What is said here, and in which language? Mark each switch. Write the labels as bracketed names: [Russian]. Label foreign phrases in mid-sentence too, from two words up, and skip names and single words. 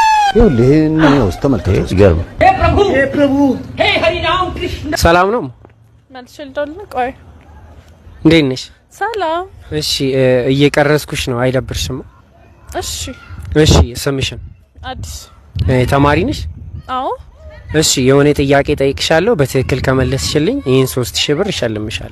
[Amharic] ይሄን ነው ተመልከቱ። ይገርም። [Hindi] हे प्रभु हे हरि राम कृष्ण [Amharic] ሰላም ነው መልሽልኝ ቆይ እንዴት ነሽ ሰላም እሺ እየቀረስኩሽ ነው አይደብርሽም እሺ እሺ ስምሽን አዲስ ተማሪ ነሽ አዎ እሺ የሆነ ጥያቄ ጠይቅሻለሁ በትክክል ከመለስሽልኝ ይሄን 3000 ብር እሸልምሻለሁ